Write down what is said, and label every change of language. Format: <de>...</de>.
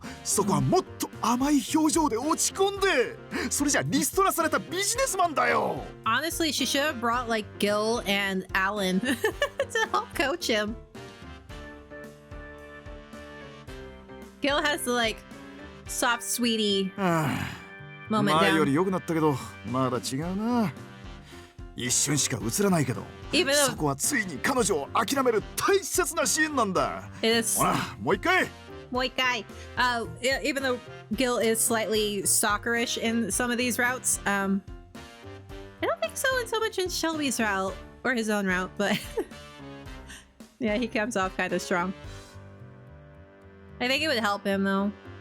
<ja>そこはもっと甘い表情で落ち込んで、それじゃリストラされたビジネスマンだよ。</ja> <en>Honestly, she should have brought like Gil and Alan to help coach him. Gil has the like soft sweetie moment</en> <ja>前よ</ja> <en>down.</en> <ja>り良くなったけど、まだ違うな。一瞬しか映らないけど、そこはついに彼女を諦める大切なシーンなんだ。ほら、もう一回。もう一回。</ja> <en>Even though Gil is slightly stalkerish in some of these routes, I don't think so much in Shelby's route or his own route, but yeah, he comes off kind of strong. I think it would help him though.</en>